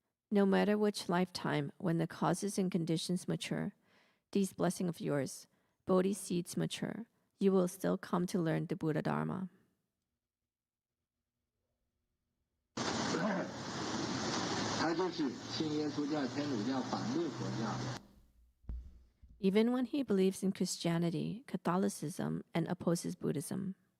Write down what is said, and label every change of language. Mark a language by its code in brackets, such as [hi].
[en] No matter which lifetime, when the causes and conditions mature, these blessings of yours, Bodhi seeds mature, you will still come to learn the Buddha Dharma. [zh] 他就是信耶稣教、天主教，反对佛教。 [en] Even when he believes in Christianity, Catholicism, and opposes Buddhism.